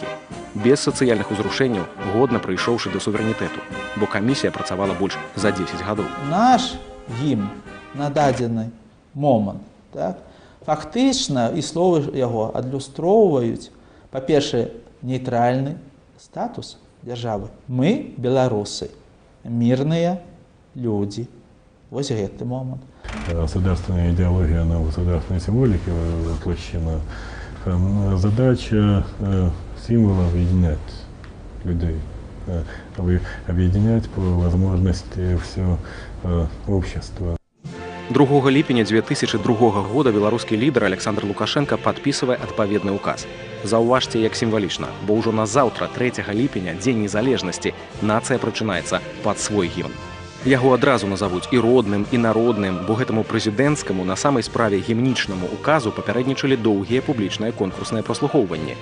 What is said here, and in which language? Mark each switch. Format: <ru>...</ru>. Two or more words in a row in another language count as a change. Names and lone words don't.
<be>Без сацыяльных узрушэнняў, годна прыйшоўшы да суверэнітэту, бо камісія працавала больш за 10 гадоў. Наш гімн на дадзены момант, так, фактычна і словы яго адлюстроўваюць, па-першае, нейтральны статус дзяржавы. Мы, беларусы,</be> <ru>мирные люди.</ru> <be>Вот гэты момент.</be> <ru>Государственная идеология, она в государственной символике воплощена. Задача символа объединять людей, объединять по возможности все общество.</ru> <be>2 ліпеня 2002 года беларускі лідар Александр Лукашенко падпісвае адпаведны указ. Заўважце, як сімвалічна, бо ўжо на заўтра, 3 ліпеня, дзень незалежнасці, нацыя прачынаецца пад свой гімн. Яго адразу назавуць і родным, і народным, бо гэтаму прэзідэнцкаму на самай справе гімнічнаму указу папярэднічалі доўгія публічныя конкурсныя праслухоўванні.</be>